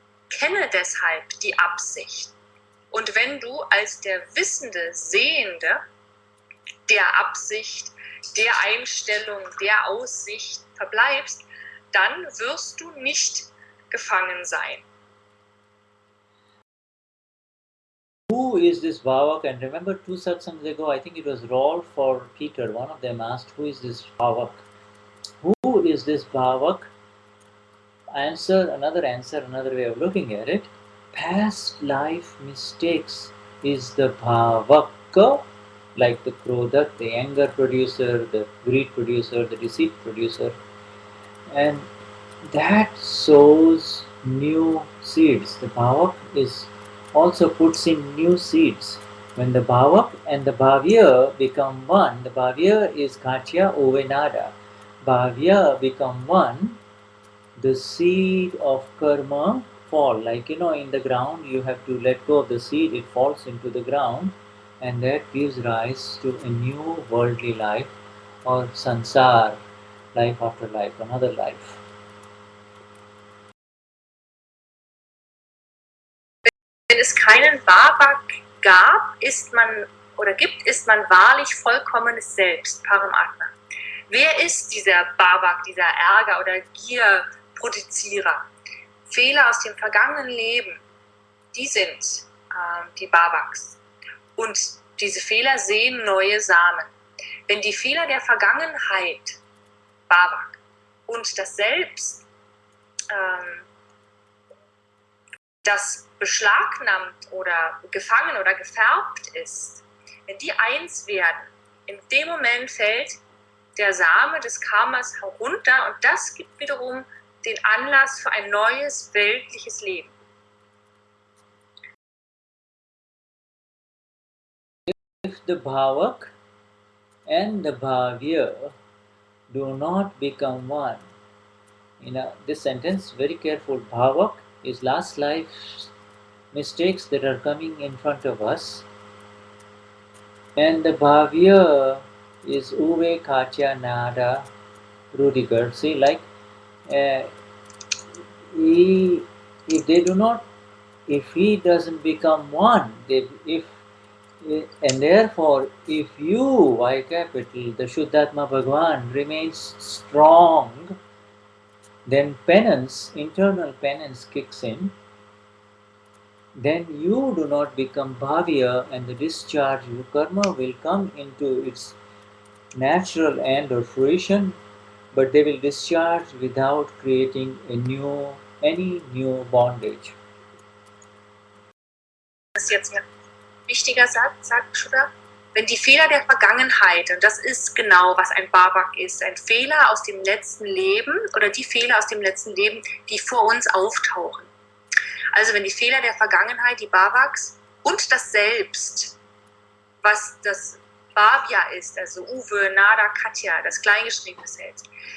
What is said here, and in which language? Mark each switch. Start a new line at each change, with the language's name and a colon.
German: Kenne deshalb die Absicht. Und wenn du als der Wissende, Sehende der Absicht, der Einstellung, der Aussicht verbleibst, dann wirst du nicht gefangen sein.
English: Who is this Bhavak? And remember 2 satsangs ago, I think it was Rolf or Peter, one of them asked, who is this Bhavak? Who is this Bhavak? Another way of looking at it. Past life mistakes is the Bhavaka, like the Krodak, the anger producer, the greed producer, the deceit producer. And that sows new seeds. The Bhavak also puts in new seeds. When the Bhavak and the Bhavya become one, the Bhavya is Katya Ovenada. Bhavya become one, the seed of karma fall. Like in the ground, you have to let go of the seed, it falls into the ground, and that gives rise to a new worldly life, or sansar, life after life, another life.
German: Wenn es keinen Bhavak gab, ist man wahrlich vollkommenes Selbst, Paramatma. Wer ist dieser Bhavak, dieser Ärger oder Gier-Produzierer? Fehler aus dem vergangenen Leben, die sind die Bhavaks. Und diese Fehler sehen neue Samen. Wenn die Fehler der Vergangenheit, Bhavak, und das Selbst, das beschlagnahmt oder gefangen oder gefärbt ist, wenn die eins werden, in dem Moment fällt der Same des Karmas herunter und das gibt wiederum den Anlass für ein neues weltliches Leben.
English: If the Bhavak and the Bhavya do not become one, this sentence, very careful, Bhavak is last life's mistakes that are coming in front of us, and the Bhavya is Uve, Katya, Nada, Rudiger. See, like, if he doesn't become one, and therefore, if you, Y capital, the Shuddhatma Bhagwan, remains strong, then penance, internal penance kicks in. Then you do not become bhavya, and the discharge of karma will come into its natural end or fruition, but they will discharge without creating any new bondage.
German: Das ist jetzt ein wichtiger Satz, sagt Shuddha. Wenn die Fehler der Vergangenheit, und das ist genau, was ein Bhavak ist, ein Fehler aus dem letzten Leben oder die Fehler aus dem letzten Leben, die vor uns auftauchen. Also wenn die Fehler der Vergangenheit, die Bhavaks und das Selbst, was das Bhavya ist, also Uwe, Nada, Katja, das kleingeschriebene Selbst,